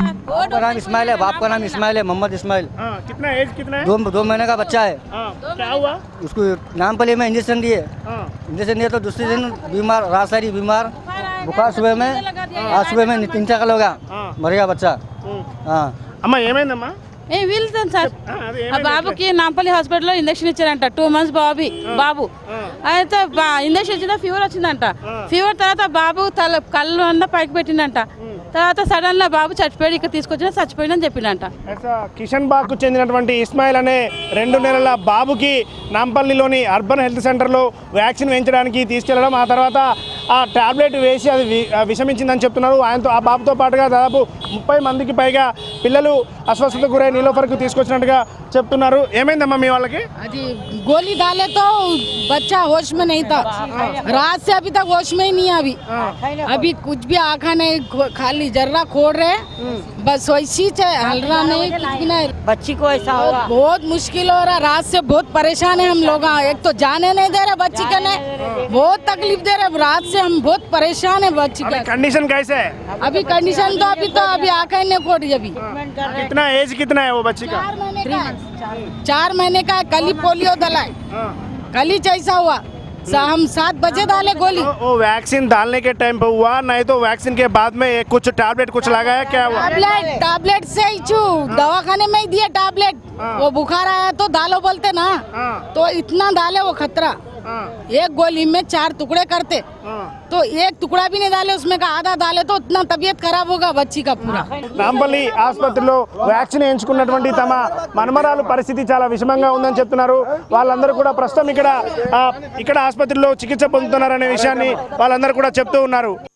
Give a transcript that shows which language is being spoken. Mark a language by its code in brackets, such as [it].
[hi] बाप का नाम इस्माइल है, बाप का नाम इस्माइल है, मोहम्मद इस्माइल। कितना एज कितना है? 2 महीने का बच्चा है। क्या हुआ? उसको नामपल्ली में इंजेक्शन दिए। इंजेक्शन दिया तो दूसरे दिन बीमार, रात सारी बीमार, बुखार सुबह में, आज सुबह में 3 चक्कर होगा, मर गया बच्चा। [te] అమ్మా ఏమైందమ్మా? వెళ్తాను సార్. ఆ బాబుకి నాంపల్లి హాస్పిటల్లో ఇంజక్షన్ ఇచ్చారంట. 2 months బాబు అయితే ఇంజక్షన్ ఇచ్చిన ఫీవర్ వచ్చిందంట. ఫీవర్ తర్వాత బాబు కళ్ళు అంతా పైకి పెట్టిందంట. తర్వాత సడన్ గా బాబు చచ్చిపోయాడు. ఇక్కడ తీసుకొచ్చిన చచ్చిపోయిందని చెప్పిందంట. కిషన్ బాగ్ కు చెందినటువంటి ఇస్మాయిల్ అనే 2 నెలల బాబుకి నాంపల్లిలోని అర్బన్ హెల్త్ సెంటర్లో వ్యాక్సిన్ వేయించడానికి తీసుకెళ్లడం, ఆ తర్వాత ఆ టాబ్లెట్ వేసి అది విషమించిందని చెప్తున్నారు. ఆయనతో ఆ బాబుతో పాటుగా దాదాపు 30 మందికి పైగా పిల్లలు అస్వస్థతకు గురై నీలోఫర్కు తీసుకొచ్చినట్టుగా చెప్తున్నారు. ఏమైందమ్మా మీ వాళ్ళకి? అది గోలీ [hi] डाले तो बच्चा होश में नहीं था. रात से अभी तक होश में ही नहीं है. अभी कुछ भी आँखा नहीं, खाली जर्रा खोल रहे, बस वैसी हल रहा नहीं, कुछ भी नहीं. बच्ची को ऐसा होगा, बहुत मुश्किल हो रहा. रात से बहुत परेशान है हम लोग. एक तो जाने नहीं दे रहे बच्ची के, बहुत तकलीफ दे रहे. रात से हम बहुत परेशान है बच्ची का. कंडीशन कैसे है अभी? कंडीशन तो अभी आँखें नहीं खोल रही. अभी कितना एज कितना है वो बच्ची का? 4 महीने का है. कल ही पोलियो दलाई, कल ही ऐसा हुआ. हम 7 बजे डाले गोली. वो वैक्सीन डालने के टाइम पे हुआ, नहीं तो वैक्सीन के बाद में कुछ टैबलेट कुछ लगाया? क्या हुआ? टैबलेट से ही दवाखाने में ही दिए टैबलेट. वो बुखार आया तो डालो बोलते ना, तो इतना डाले वो खतरा. एक गोली में 4 टुकड़े करते, तो एक टुकड़ा भी नहीं डाले उसमें का आधा डाले तो इतना तबीयत खराब होगा बच्ची का पूरा. [te] నాంపల్లి ఆసుపత్రిలో వ్యాక్సిన్ వేయించుకున్నటువంటి తమ మనమరాలు పరిస్థితి చాలా విషమంగా ఉందని చెప్తున్నారు. వాళ్ళందరూ కూడా ప్రస్తుతం ఇక్కడ ఆసుపత్రిలో చికిత్స పొందుతున్నారనే విషయాన్ని వాళ్ళందరూ కూడా చెప్తూ ఉన్నారు.